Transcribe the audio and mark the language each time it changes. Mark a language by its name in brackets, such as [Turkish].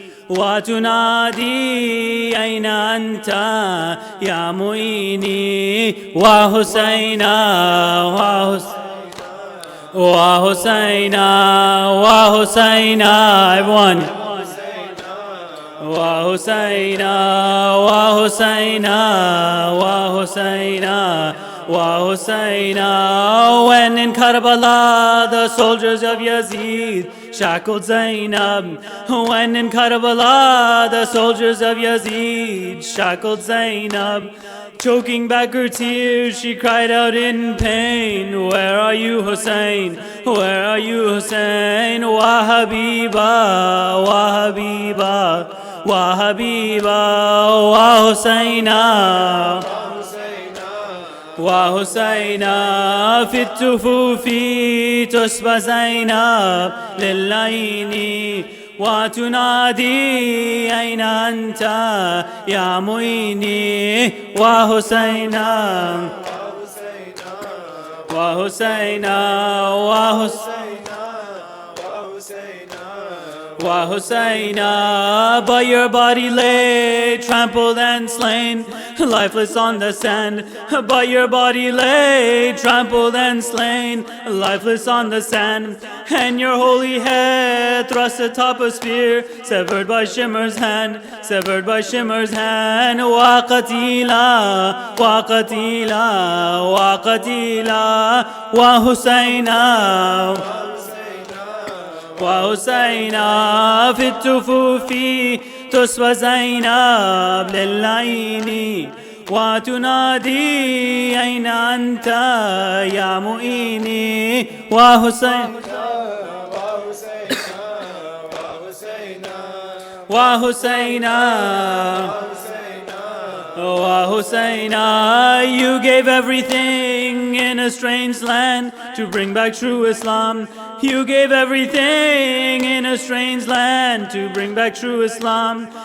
[Arabic] وتنادي أين أنت يا معيني، وحسينا وحسينا وحسينا everyone، وحسينا وحسينا وحسينا وحسينا. [English] When in Karbala the soldiers of Yazid shackled Zainab, when in Karbala the soldiers of Yazid shackled Zainab, Choking back her tears, she cried out in pain, where are you, Hussein? Where are you, Hussein? [Arabic] Wa Habiba, wa Habiba, wa Habiba, wa Husaina, wa Husaina. في التفوف تسبى زينب للعين وتنادي أين أنت يا معيني وحسينا وحسينا وحسينا. [English] But your body lay trampled and slain, lifeless on the sand. But your body lay trampled and slain, lifeless on the sand. And your holy head thrust atop a spear, severed by Shimmer's hand, severed by Shimmer's hand. [Arabic] وقتيلا وقتيلا وقتيلا وحسينا وحسينا. في التفوف تسوى زينب للعين وتنادي أين أنت يا معيني وحسين وحسينا وحسينا. [English] You gave everything in a strange land to bring back true Islam. You gave everything in a strange land to bring back true Islam.